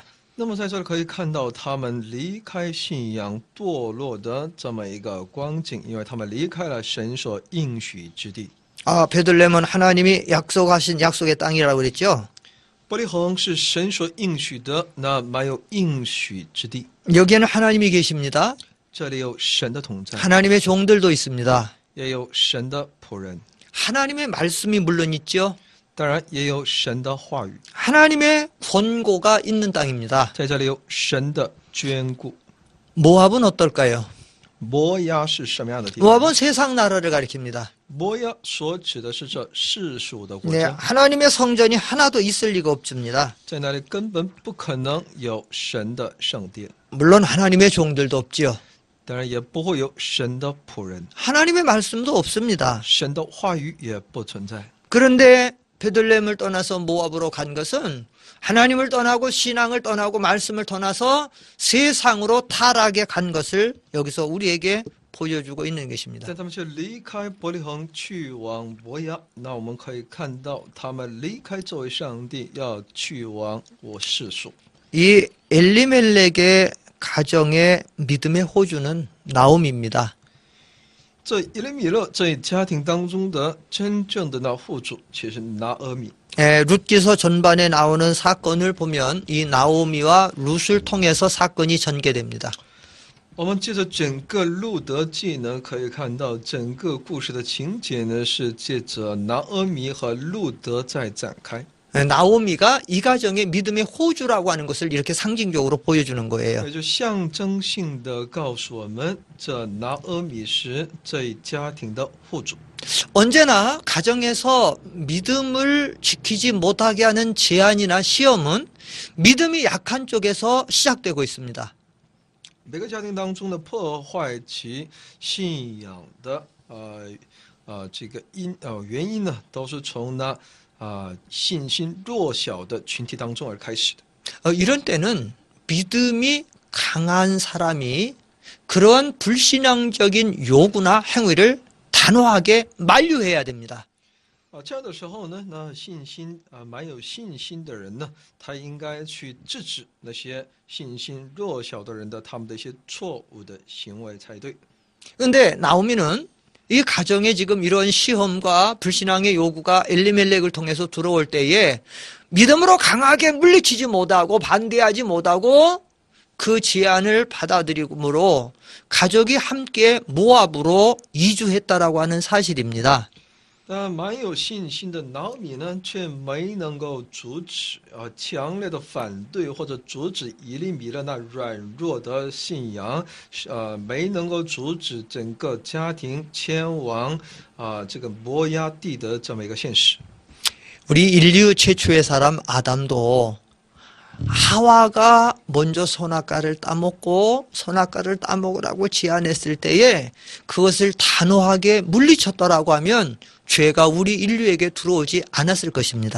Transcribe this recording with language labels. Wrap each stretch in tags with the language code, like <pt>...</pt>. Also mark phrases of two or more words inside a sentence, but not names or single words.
<zh>那么在这里可以看到他们离开信仰堕落的这么一个光景，因为他们离开了神所应许之地。</zh> <ko>베들레헴은 하나님이 약속하신 약속의 땅이라고 그랬죠.</ko> <zh>伯利恒是神所应许的，那满有应许之地。</zh> <ko>여기에는 하나님이 계십니다.</ko> <zh>这里有神的同在，</zh> <ko>하나님의 종들도 있습니다.</ko> <zh>也有神的仆人，</zh> <ko>하나님의 말씀이 물론 있죠.</ko> <zh>当然也有神的话语。</zh> <ko>하나님의 권고가 있는 땅입니다.</ko> <zh>在这里有神的眷顾。</zh> <ko>모압은 어떨까요?</ko> <zh>摩押是什么样的地方？</zh> <ko>모압은 세상 나라를 가리킵니다.</ko> <zh>摩押所指的是这世属的国</zh> <ko>네,</ko> <zh>家，</zh> <ko>하나님의 성전이 하나도 있을 리가 없습니다.</ko> <zh>在那里根本不可能有神的圣殿。</zh> <ko>물론 하나님의 종들도 없지요.</ko> <zh>当然也不会有神的仆人，</zh> <ko>하나님의 말씀도 없습니다.</ko> <zh>神的话语也不存在。</zh> <ko>그런데 베들레헴을 떠나서 모압으로 간 것은 하나님을 떠나고 신앙을 떠나고 말씀을 떠나서 세상으로 타락에 간 것을 여기서 우리에게 보여주고 있는 것입니다.</ko> <zh>但他们却离开伯利恒去往摩押，那我们可以看到他们离开这位上帝，要去往我世俗。</zh> <ko>이 엘리멜렉의 가정의 믿음의 호주는 나옴입니다.</ko> <zh>这以利米勒这一家庭当中的真正的那户主，却是拿俄米。</zh> <ko>룻기서 전반에 나오는 사건을 보면 이 나오미와 룻을 통해서 사건이 전개됩니다.</ko> <zh>我们借着整个路德记呢，可以看到整个故事的情节呢，是借着拿俄米和路德在展开。</zh> <ko>나오미가 이 가정의 믿음의 호주라고 하는 것을 이렇게 상징적으로 보여주는 거예요.</ko> <zh>也就象征性的告诉我们，这拿俄米是这一家庭的户主。</zh> <ko>언제나 가정에서 믿음을 지키지 못하게 하는 제한이나 시험은 믿음이 약한 쪽에서 시작되고 있습니다.</ko> <zh>每个家庭当中的破坏其信仰的这个原因呢，都是从那信心弱小的群体当中而开始的。</zh> <ko>이런 때는 믿음이 강한 사람이 그러한 불신앙적인 요구나 행위를 단호하게 만류해야 됩니다.</ko> <zh>这样的时候呢，那信心蛮有信心的人呢，他应该去制止那些信心弱小的人的他们的一些错误的行为才对。</zh> <ko>그런데 나오미는 이 가정에 지금 이런 시험과 불신앙의 요구가 엘리멜렉을 통해서 들어올 때에 믿음으로 강하게 물리치지 못하고 반대하지 못하고 그 제안을 받아들이므로 가족이 함께 모압으로 이주했다라고 하는 사실입니다.</ko> <zh>但蛮有信心的拿米呢，却没能够阻止强烈的反对或者阻止以利米勒那软弱的信仰，没能够阻止整个家庭迁往这个摩押地的这么一个现实。</zh> <ko>우리 인류 최초의 사람 아담도 하와가 먼저 선악과를 따먹고 선악과를 따먹으라고 제안했을 때에 그것을 단호하게 물리쳤더라고 하면 죄가 우리 인류에게 들어오지 않았을 것입니다.</ko>